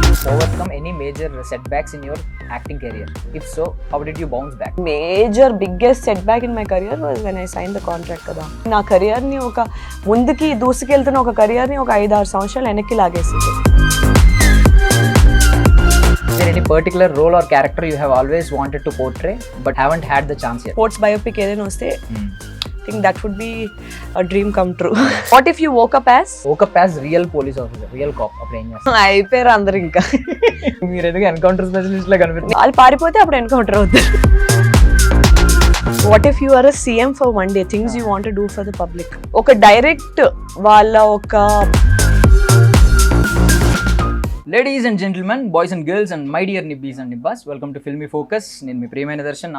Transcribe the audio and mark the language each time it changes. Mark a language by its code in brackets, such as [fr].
[en] Overcome any major setbacks in your acting career? If so, how did you bounce back? Major biggest set back in my career was when I sign the contract కదా. [te] నా కెరియర్ని ఒక ముందుకి దూసుకెళ్తున్న ఒక కెరియర్ని ఒక 5-6 సంవత్సరాలు వెనక్కి లాగేసింది. [en] Is there any particular role or character you have always wanted to portray but haven't had the chance yet? [te] Sports biopic ఏదైనా వస్తే [en] I think that would be a dream come true. What if you woke up as real police officer, real cop? [te] అప్పుడు ఏం చేస్తారు? అయిపోయారు అందరు. ఇంకా మీరు ఎందుకు ఎన్కౌంటర్ స్పెషలిస్ట్ లా కనిపిస్తుంది? వాళ్ళు పారిపోతే అప్పుడు ఎన్కౌంటర్ అవుతారు. [en] What if you are a CM for one day, things you want to do for the public. [te] ఒక డైరెక్ట్ వాళ్ళ ఒక [en] Ladies and gentlemen, boys and girls and my dear nibbis and nibbas, welcome to Filmy Focus. [te] నేను మీ ప్రియమైన దర్శన్.